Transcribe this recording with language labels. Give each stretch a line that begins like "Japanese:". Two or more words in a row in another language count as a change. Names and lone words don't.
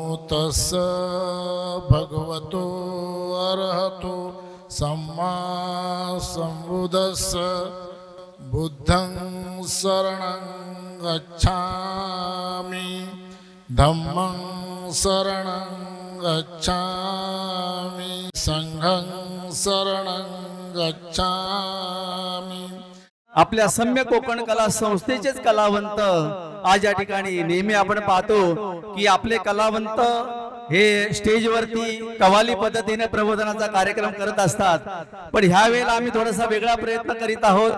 Pali: तस्स भगवतो अरहतो सम्मा संबुद्धस्स बुद्धं शरणं गच्छामि धम्मं शरणं गच्छामि संघं शरणं गच्छामि।
Marathi: आपल्या सम्य कोकण कला संस्थेचेच कलावंत आज या ठिकाणी नेहमी आपण पाहतो की आपले कलावंत हे स्टेजवरती कव्वाली पद्धतीने प्रबोधनाचा कार्यक्रम करत असतात, पण ह्या वेळेला आम्ही थोडासा वेगळा प्रयत्न करीत आहोत।